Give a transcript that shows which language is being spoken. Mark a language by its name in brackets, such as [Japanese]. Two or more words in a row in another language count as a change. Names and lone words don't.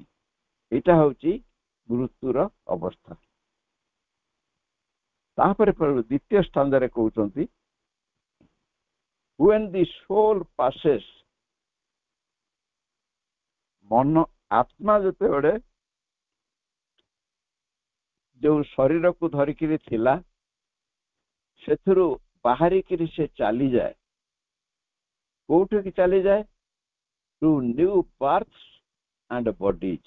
[Odia] ଏଇଟା ହେଉଛି ମୃତ୍ୟୁର ଅବସ୍ଥା। ତାପରେ ଦ୍ୱିତୀୟ ସ୍ଥାନରେ କହୁଛନ୍ତି, [English] when the soul passes, [Odia] ମନ ଆତ୍ମା ଯେତେବେଳେ ଯୋଉ ଶରୀରକୁ ଧରିକିରି ଥିଲା ସେଥିରୁ ବାହାରିକିରି ସେ ଚାଲିଯାଏ। କୋଉଠିକି ଚାଲିଯାଏ? [English] to new births and bodies.